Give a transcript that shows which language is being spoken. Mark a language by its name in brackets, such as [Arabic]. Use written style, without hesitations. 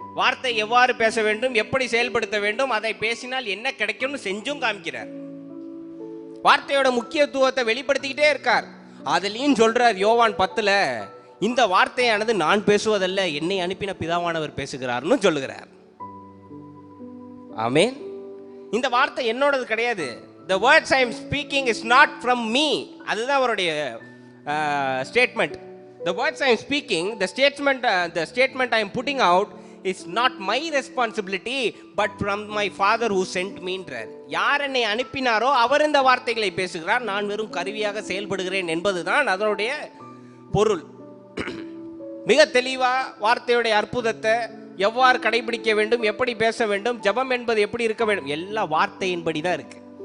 [Tamil] வார்த்தை எவ்வாறு பேச வேண்டும், எப்படி செயல்படுத்த வேண்டும், அதை பேசினால் என்ன கிடைக்கும்னு செஞ்சும் காமிக்கிறார். வார்த்தையோட முக்கியத்துவத்தை வெளிப்படுத்திக்கிட்டே இருக்கார். அதுலயும் சொல்றார் யோவான் 10ல், இந்த வார்த்தையானது நான் பேசுவதல்ல, என்னை அனுப்பின பிதாவானவர் பேசுகிறார்னு சொல்லுகிறார். ஆமென். இந்த வார்த்தை என்னோடது கிடையாது. [English] The words I am speaking is not from me. [Tamil] அதுதான் அவருடைய statement. [English] The words I am speaking, the statement I am putting out is not my responsibility but from my father who sent me [Tamil] என்றார். யார் என்னை அனுப்பினாரோ அவர் இந்த வார்த்தைகளை பேசுகிறார், நான் வெறும் கருவியாக செயல்படுகிறேன் என்பதுதான் அதனுடைய பொருள். மிக தெளிவா வார்த்தையுடைய அற்புதத்தை எவ்வாறு கடைபிடிக்க வேண்டும், எப்படி பேச வேண்டும், ஜெபம் என்பது எப்படி இருக்க வேண்டும், எல்லா வார்த்தையின்படி தான் இருக்கு.